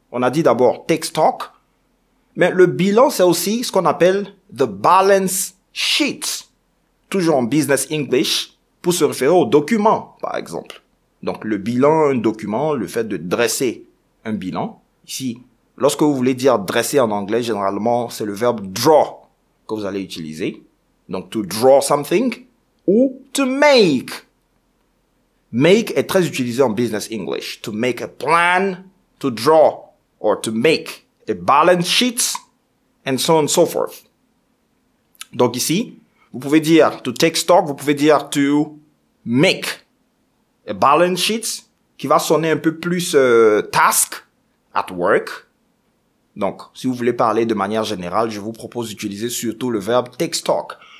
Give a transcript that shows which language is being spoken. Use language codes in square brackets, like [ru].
[fr] On a dit d'abord take stock, mais le bilan c'est aussi ce qu'on appelle [en] the balance sheet. [fr] Toujours en business English pour se référer au document par exemple. Donc le bilan, un document, le fait de dresser un bilan. Ici, lorsque vous voulez dire dresser en anglais, généralement c'est le verbe draw que vous allez utiliser. Donc, [en] to draw something [fr] ou to make. Make est très utilisé en business English. [en] To make a plan, to draw, or to make a balance sheet, and so on and so forth. [fr] Donc ici, vous pouvez dire to take stock, vous pouvez dire [en] to make a balance sheet, [fr] qui va sonner un peu plus task at work. Donc, si vous voulez parler de manière générale, je vous propose d'utiliser surtout le verbe take stock.